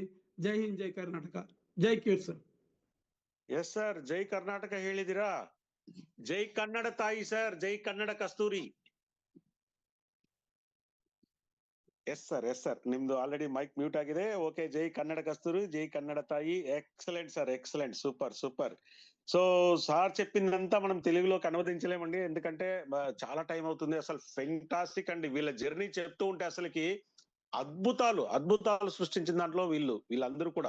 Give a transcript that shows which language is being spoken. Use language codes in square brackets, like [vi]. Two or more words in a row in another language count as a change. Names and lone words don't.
[kn] ಜೈ ಹಿಂದ್, ಜೈ ಕರ್ನಾಟಕ, ಜೈ ಕ್ಯೂರ್ ಸರ್. [en] yes sir, [kn] ಜೈ ಕರ್ನಾಟಕ ಹೇಳಿದಿರಾ. ಜೈ ಕನ್ನಡ ತಾಯಿ ಸರ್, ಜೈ ಕನ್ನಡ ಕಸ್ತೂರಿ. [en] yes sir, [kn] ನಿಮ್ದು [en] already mic mute [kn] ಆಗಿದೆ. ಓಕೆ, ಜೈ ಕನ್ನಡ ಕಸ್ತೂರಿ, ಜೈ ಕನ್ನಡ ತಾಯಿ. [en] excellent sir, excellent, super. [te] సో సార్ చెప్పిందంతా మనం తెలుగులోకి అనువదించలేమండి, ఎందుకంటే చాలా టైం అవుతుంది. అసలు ఫెంటాస్టిక్ అండి వీళ్ళ జర్నీ. చెప్తూ ఉంటే అసలుకి అద్భుతాలు సృష్టించిన దాంట్లో వీళ్ళందరూ కూడా.